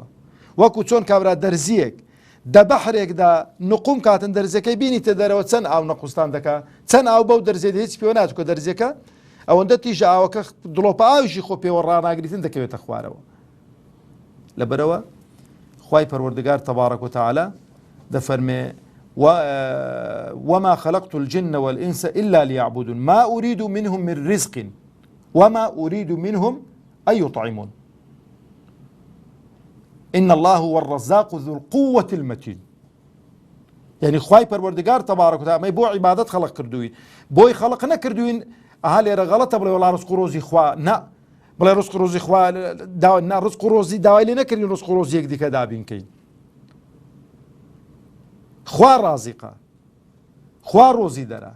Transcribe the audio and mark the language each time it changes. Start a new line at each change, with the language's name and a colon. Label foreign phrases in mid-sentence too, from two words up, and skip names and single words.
Central Kurdish: وەکو چۆن کابرا دەرزیەک دە بەحرێکدا نقوم کاتن دەرزەکەی بینیتە دەرەوە چەند ئاو نەقوستان دەکا چەند ئاو بەو دەرزێت هیچ پێوە ناچکۆ دەرزەکە ئەوەندە تیژە ئاوەکە دڵۆپە ئاویشی خۆ پێوە ڕاناگریتن دەکەوێتە خوارەوە. لەبەرەوە خوای پەروەردگار تەبارەک و تەعالە دەفەرمێ
Arabic: وما خلقت الجن والإنس إلا ليعبدون ما أريد منهم من رزق وما أريد منهم أن يطعمون إن الله هو الرزاق ذو القوة المتين.
Central Kurdish: يعني خوای پەروەردگار
Arabic: تەبارەک و تەعالە
Central Kurdish: بۆ عیبادەت خەڵق کردووین بۆی خەڵق نەکردوین ئەها لێرە غەڵەتە بڵێ وەڵا ڕزق و ڕۆزی خوا نا بڵێ ڕزق و ڕۆزی خوا ڕزق و ڕۆزی داوای لێ نەکردین ڕزق و ڕۆزی یەک دیکە دابینکەین. خوا ڕازقە خوا ڕۆزی دەرە.